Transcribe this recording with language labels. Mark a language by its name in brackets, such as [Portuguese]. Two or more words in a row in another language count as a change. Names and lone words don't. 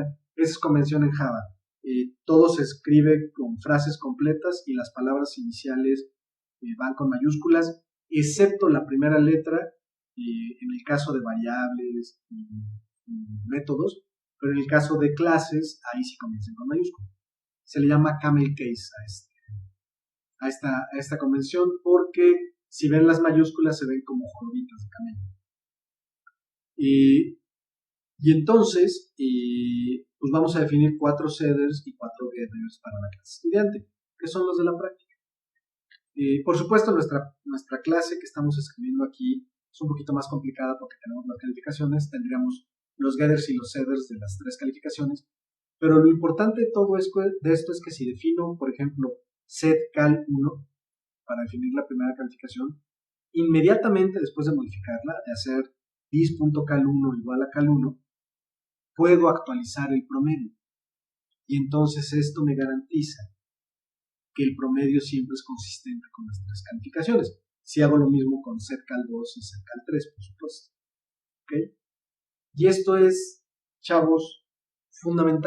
[Spanish] Esa es convención en Java. Todo se escribe con frases completas y las palabras iniciales van con mayúsculas, excepto la primera letra, en el caso de variables y métodos, pero en el caso de clases, ahí sí comienzan con mayúsculas. Se le llama [English] camel case [Spanish] a esta convención porque si ven las mayúsculas se ven como jorobitas de camello. Y entonces, pues vamos a definir 4 setters y 4 getters para la clase estudiante, que son los de la práctica. Por supuesto, nuestra clase que estamos escribiendo aquí es un poquito más complicada porque tenemos las calificaciones, tendríamos los getters y los setters de las 3 calificaciones, pero lo importante de todo esto es que si defino, por ejemplo, setCal1 para definir la primera calificación, inmediatamente después de modificarla, de hacer dis.cal1 igual a cal1, puedo actualizar el promedio. Y entonces esto me garantiza que el promedio siempre es consistente con las 3 calificaciones. Si hago lo mismo con setCal2 y setCal3, por supuesto. ¿Okay? Y esto es, chavos, fundamental.